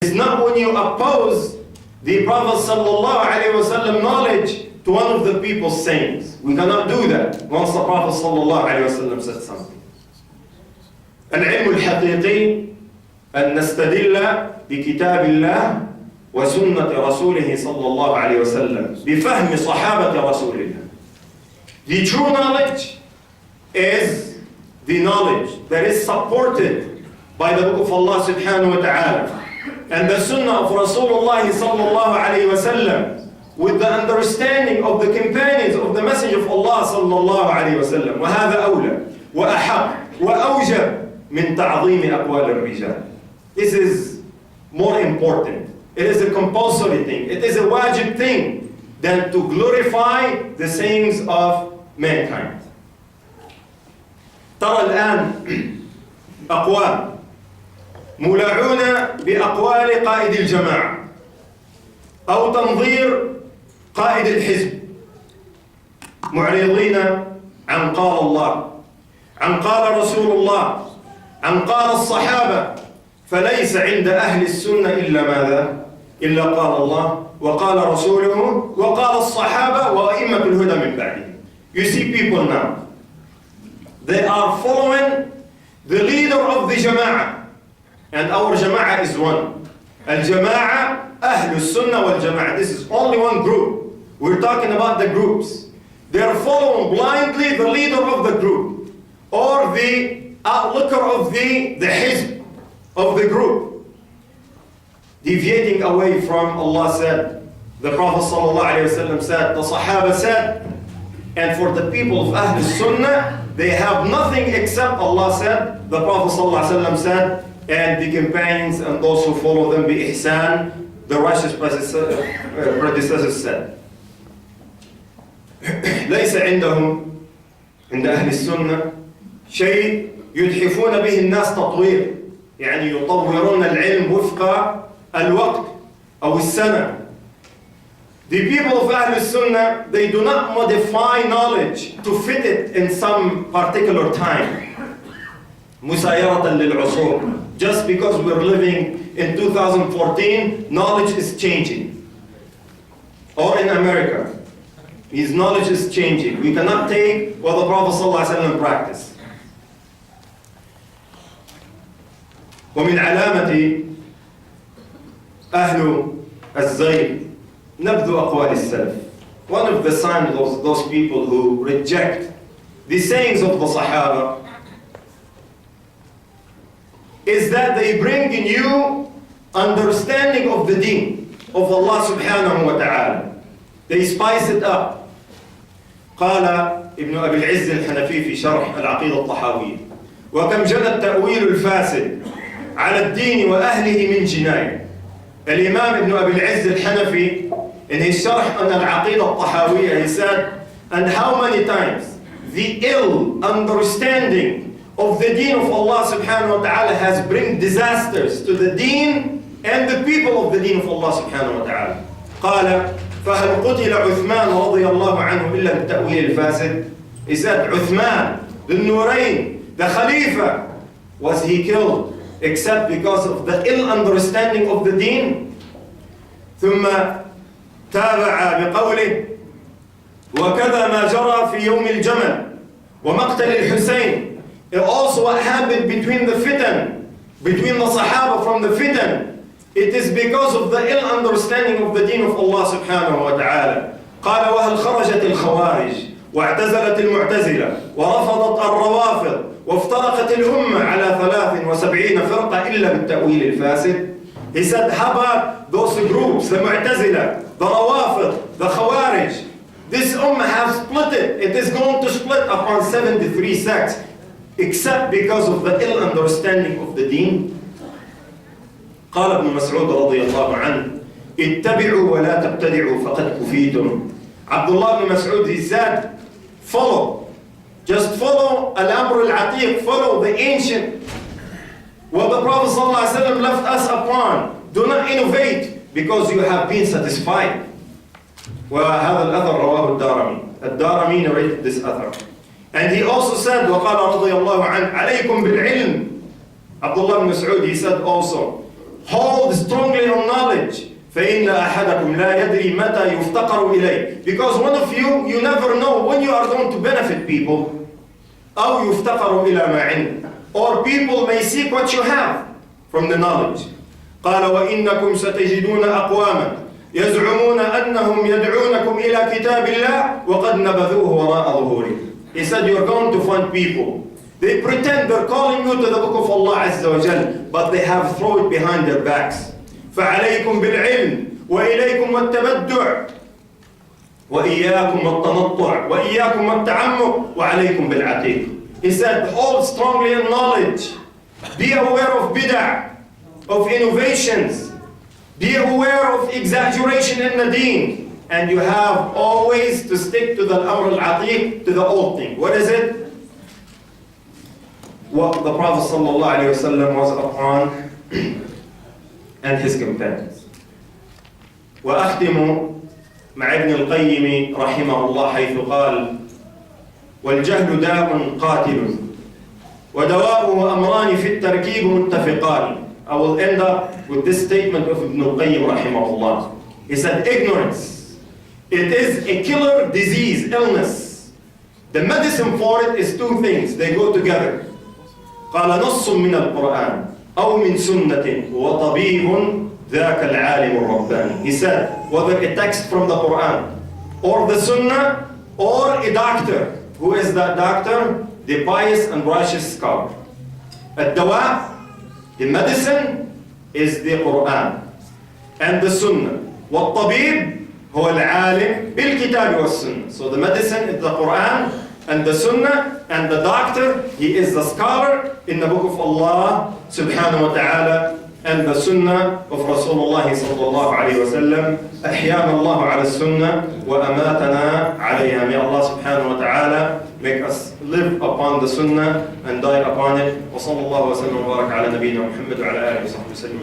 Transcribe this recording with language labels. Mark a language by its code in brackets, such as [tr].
[en] It's not when you oppose the Prophet ﷺ knowledge to one of the people's sayings. We cannot do that once the Prophet ﷺ said something. [ar] العلم الحقيقي أن نستدل بكتاب الله وسنة رسوله صلى الله عليه وسلم بفهم صحابة رسول الله. [en] The true knowledge is the knowledge that is supported by the book of Allah subhanahu wa ta'ala and the sunnah of Rasulullah sallallahu alayhi wa sallam with the understanding of the companions of the message of Allah sallallahu alayhi wa sallam. [ar] وهذا أولى وأحق وأوجب من تعظيم أقوال الرجال. [en] This is more important. It is a compulsory thing. It is a wajib thing than to glorify the sayings of mankind. [ar] ترى الآن أقوام مولعون بأقوال قائد الجماعة أو تنظير قائد الحزب معرضين عن قال الله عن قال رسول الله عن قال الصحابة فليس عند أهل السنة إلا ماذا؟ إلا قال الله وقال رسوله وقال الصحابة وأئمة الهدى من بعدهم. [en] You see people now, they are following the leader of the Jama'ah, and our Jama'ah is one. Al-Jama'ah, Ahl al-Sunnah wal-Jama'ah. This is only one group. We're talking about the groups. They are following blindly the leader of the group or the outlooker of the Hizb of the group, deviating away from Allah said, the Prophet ﷺ said, the Sahaba said, and for the people of Ahl Sunnah, they have nothing except Allah said, the Prophet ﷺ said, and the companions and those who follow them bi ihsan, the righteous predecessors said. [ar] ليس عندهم عند أهل السنة شيء يدحفون به الناس تطوير، يعني يطورون العلم وفق الوقت أو السنة. [en] The people of Ahl Sunnah, they do not modify knowledge to fit it in some particular time. [ar] مسايرة للعصور. [en] Just because we're living in 2014, knowledge is changing. Or in America, his knowledge is changing. We cannot take what the Prophet ﷺ practiced. [ar] ومن علامة أهل الزيغ نبذ أقوال السلف. [en] One of the signs of those people who reject the sayings of the Sahaba is that they bring a new understanding of the deen of Allah subhanahu wa ta'ala. They spice it up. [ar] قال ابن أبي العز الحنفي في شرح العقيدة الطحاوية وكم جنى التأويل الفاسد على الدين وأهله من جناية. [en] الإمام ابن أبي العز الحنفي in his شرح on العقيدة الطحاوية, he said, and how many times the ill understanding of the deen of Allah subhanahu wa ta'ala has bring disasters to the deen and the people of the deen of Allah subhanahu wa ta'ala. [ar] قال فهل قتل عثمان رضي الله عنه إلا بالتأويل الفاسد. [en] He said, Uthman, the Nurayn, the Khalifa, was he killed except because of the ill understanding of the deen? [ar] ثم تابع بقوله وكذا ما جرى في يوم الجمل ومقتل الحسين. [en] It also what happened between the fitan, between the Sahaba from the fitan. It is because of the ill understanding of the deen of Allah subhanahu wa ta'ala. [ar] قال وهل خرجت الخوارج واعتزلت المعتزلة ورفضت الروافض وافترقت الأمة على 73 فرقة إلا بالتأويل الفاسد. [en] He said, how about those groups, the Mu'tazila, the Rawafid, the Khawarij? This ummah has split it. It is going to split upon 73 sects, except because of the ill understanding of the deen. [ar] قال ابن مسعود رضي الله عنه اتبعوا ولا تبتدعوا فقد كفيتم. [en] Abdullah ibn Mas'ud, he said, follow. Just follow al-amr al-atiq, follow the ancient, what the Prophet ﷺ left us upon. Do not innovate because you have been satisfied. [ar] وهذا الأثر رواه الدارمي. [en] الدارمي narrated this أثر. And he also said, [ar] وقال رضي الله عنه عليكم بالعلم. [en] Abdullah ibn Mas'ud, he said also, Hold strongly on knowledge. [ar] فإن أحدكم لا يدري متى يفتقر إليه. [en] Because one of you, you never know when you are going to benefit people. [ar] أو يفتقر إلى ما عند. [en] Or people may seek what you have from the knowledge. [ar] قال وإنكم ستجدون أقواما يزعمون أنهم يدعونكم إلى كتاب الله وقد نبذوه وراء ظهورهم. [en] He said you're going to find people. They pretend they're calling you to the book of Allah Azza wa Jal, but they have thrown it behind their backs. [ar] فعليكم بالعلم وإليكم التبدع وإياكم التنطع وإياكم التعمق وعليكم بالعتيق. [en] He said hold strongly in knowledge. Be aware of bid'ah, of innovations. Be aware of exaggeration in the deen. And you have always to stick to the amr al-atiq, to the old thing. What is it? What the Prophet ﷺ was upon and his companions. [ar] وأختم مع ابن القيم رحمه الله حيث قال والجهل داء قاتل ودواؤه أمران في التركيب متفقان. [en] I will end up with this statement of Ibn al-Qayyim rahimahullah. He said ignorance, it is a killer disease, illness. The medicine for it is two things, they go together. [ar] قال نص من القرآن أو من سنة وطبيب ذاك العالم الرباني. [en] He said whether a text from the Quran or the Sunnah or a doctor. Who is that doctor? The pious and righteous scholar. الدواء, the medicine, is the Quran and the Sunnah. [ar] والطبيب هو العالم بالكتاب والسنة. [en] So the medicine is the Quran and the Sunnah, and the doctor, he is the scholar in the book of Allah subhanahu wa ta'ala and the Sunnah of Rasulullah sallallahu alayhi wa sallam. [ar] أحيانا الله على السنة وأماتنا عليها. [en] May Allah subhanahu wa ta'ala make us live upon the Sunnah and die upon it. [ar] وصلى الله وسلم وبارك على نبينا محمد وعلى آله وصحبه وسلم.